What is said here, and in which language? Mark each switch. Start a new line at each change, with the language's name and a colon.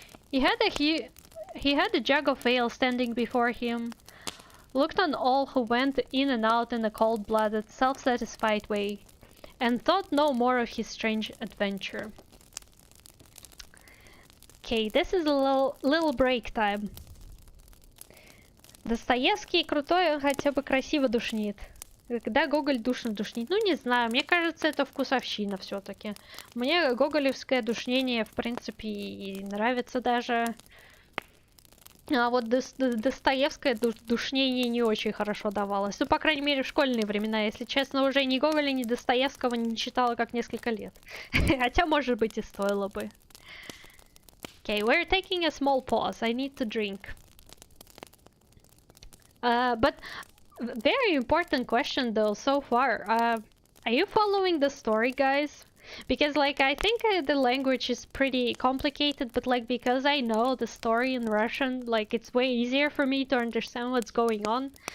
English: He had a jug of ale standing before him, looked on all who went in and out in a cold-blooded, self-satisfied way, and thought no more of his strange adventure. Okay, this is a little break time.
Russian: Достоевский крутой, он хотя бы красиво душнит. Когда Гоголь душно душнит? Ну, не знаю, мне кажется, это вкусовщина все-таки. Мне гоголевское душнение, в принципе, и нравится даже. А вот Достоевское душнение не очень хорошо давалось. Ну, по крайней мере, в школьные времена. Если честно, уже ни Гоголя, ни Достоевского не читала как несколько лет. Хотя, может быть, и стоило бы.
English: Okay, we're taking a small pause. I need to drink. But very important question though so far. Are you following the story, guys? Because like I think the language is pretty complicated, but like because I know the story in Russian, like it's way easier for me to understand what's going on.